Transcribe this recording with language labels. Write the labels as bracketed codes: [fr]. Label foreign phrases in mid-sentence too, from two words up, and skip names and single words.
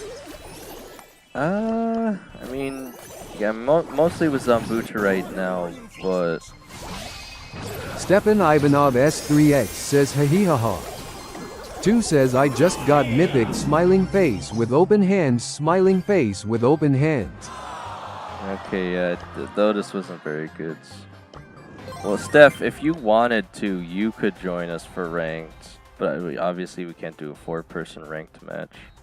[en] I mean, yeah, mostly with Zambucha right now, but Stepan Ivanov S3X says, "Ha he ha ha." 2 says, "I just got mythic, smiling face with open hands, smiling face with open hands." okay, yeah, though this wasn't very good. Well, Steph, if you wanted to, you could join us for ranked, but obviously we can't do a 4-person ranked match.